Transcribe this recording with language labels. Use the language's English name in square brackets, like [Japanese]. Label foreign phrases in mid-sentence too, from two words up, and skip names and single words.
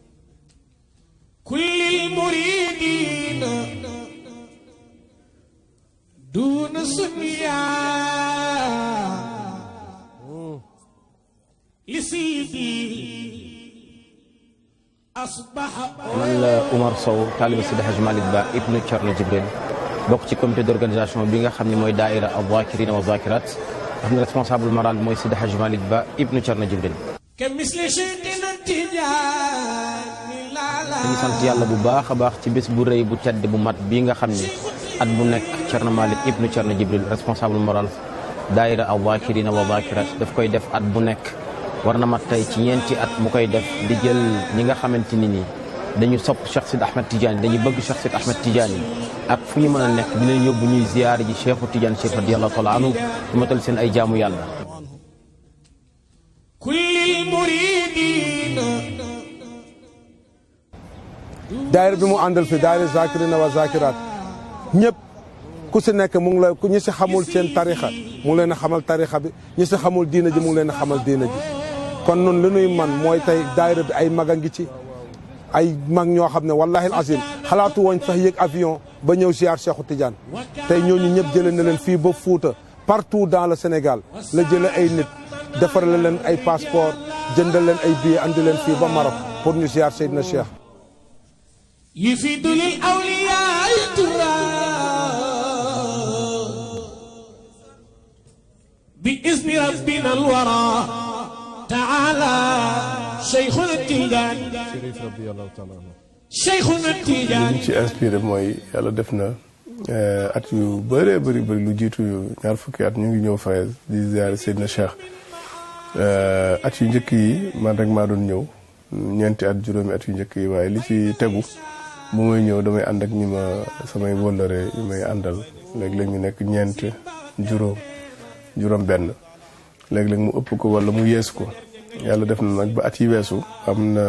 [Arabic] كل المريدين دون سنيا لسيدي أصبح [Wolof] man la Oumar Sow taaliba Seydi Hadji Malick Ba ibnu Thierno Djibril bokk ci [French] comité d'organisation [Wolof] bi nga xam ne mooy daaira [Arabic] الذاكرين والذاكرات [Wolof] xam ne [French] responsable moral [Wolof] bi mooy Seydi Hadji Malick Ba ibnu Thierno Djibril. [Arabic] كمثل شيخنا التيجاني لا لا [Wolof] dañu sant yàlla bu baax a baax ci bés bu rëy bu tedd bu mat bii nga xam ne at bu nekk Thierno Malick ibnu Thierno Djibril [French] responsable moral [Wolof] daaira [Arabic] الذاكرين والذاكرات [Wolof] daf koy def at bu nekk. war na mat tey ci ñeenti at mu koy def di jël ñi nga xamante ni nii dañu sopp Cheikh Sidi Ahmed Tidiane dañu bëgg Cheikh Sidi Ahmed Tidiane ak fu ñu mën a nekk di leen yóbbu ñuy ziyaar ji Cheikhu Tidiane Chérif [Arabic] رضي الله تعالى عنه [Wolof] su matal seen ay jaamu yàlla. [Arabic] كل المريدين [Wolof] daayira bi mu àndal fi daayira [Arabic] ذاكرين وذاكرات [Wolof] ñëpp ku si nekk mu ngi la ñi si xamul seen tarixa mu ngi leen a xamal tarixa bi ñi si xamul diina ji mu ngi leen a xamal diina ji kon nun li nuy man mooy tey daayira bi ay mag a ngi ci ay mag ñoo xam ne [Arabic] والله العظيم [Wolof] xalaatu woon sax yéeg avion ba ñëw ziar Cheikhu Tidiane tey ñooñu ñëpp jële na leen fii ba Fuuta [French] partout dans le Sénégal [Wolof] la jële ay nit defar leen ay passeport jëndal leen ay billets andi leen fii ba Maroc pour ñu ziar Seydina Cheikh [Arabic] يفيد للأولياء ترى بإذن ربنا الورى تعالى شيخنا التيجاني Chérif رضي الله تعالى عنه شيخنا [Wolof] li [Arabic] التيجاني [Wolof] ñu ci inspiré mooy yàlla def na at yu bëree bëri lu jiitu ñaar fukki at ñu ngi ñëw Fayez di ziare Seydina Cheikh at yu njëkk yi man rek maa doon ñëw ñeenti at juróomi at yu njëkk yi waaye li ci tegu bu may ñëw damay ànd ak ñi ma samay wóllare yi may àndal léeg-léeg ñu nekk ñeent juróom benn léeg-léeg mu ëpp ko wala mu yeesu ko yàlla def na nag ba at yi weesu am na